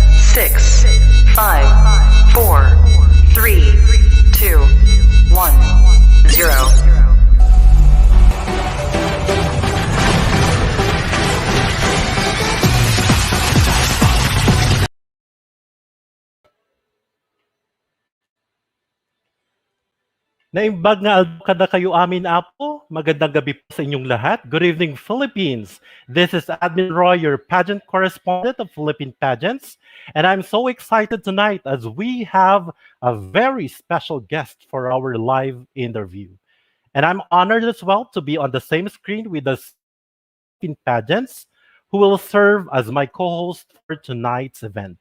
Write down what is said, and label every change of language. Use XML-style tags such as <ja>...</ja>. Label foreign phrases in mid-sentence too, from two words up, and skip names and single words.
<en>six, five, four, three, two, one, zero.</en> <ilo>Naimbag nga kada kayo amin apo.</ilo> <tl>Magandang gabi po sa inyong lahat.</tl> <en>Good evening, Philippines. This is Admin Roy, your pageant correspondent of Philippine Pageants. And I'm so excited tonight as we have a very special guest for our live interview. And I'm honored as well to be on the same screen with the Philippine Pageants, who will serve as my co-host for tonight's event.</en>